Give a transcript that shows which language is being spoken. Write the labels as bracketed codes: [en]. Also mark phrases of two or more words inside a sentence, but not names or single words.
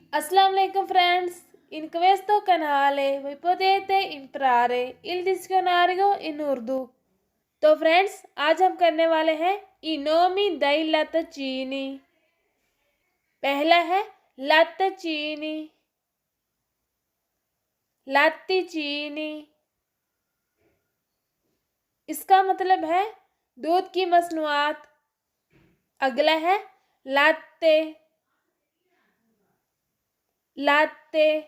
[ar] السلام علیکم [ur] फ्रेंड्स. [it] In questo canale voi potete imparare il dizionario in Urdu. [ur] تو فرینڈز آج ہم کرنے والے ہیں [it] i nomi dei latticini. [ur] پہلا ہے latticini, latticini. اس کا مطلب ہے دودھ کی مصنوعات. اگلا ہے लात्ते, लात्ते.